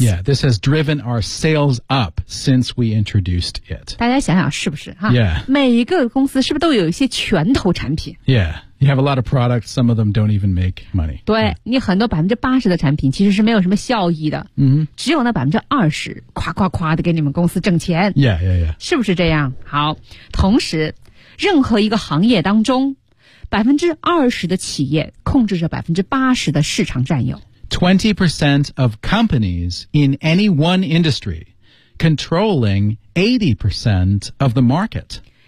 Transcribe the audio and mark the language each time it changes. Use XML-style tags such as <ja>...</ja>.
<en>Yeah, this has driven our sales up since we introduced it.</en> <zh>大家想想是不是、啊、</zh> <en>Yeah.</en> <zh>每一个公司是不是都有一些拳头产品</zh> <en>Yeah. You have a lot of products, some of them don't even make money.</en> <zh>对、</zh> <en>yeah.</en> <zh>你很多80%的产品其实是没有什么效益的。</zh> <en>Mm-hmm.</en> <zh>只有那20%夸夸夸的给你们公司挣钱。</zh> <en>Yeah, yeah, yeah.</en> <zh>是不是这样好。同时任何一个行业当中20%的企业控制着80%的市场占有。</zh> <en>20% of companies in any one industry controlling 80% of the market.</en>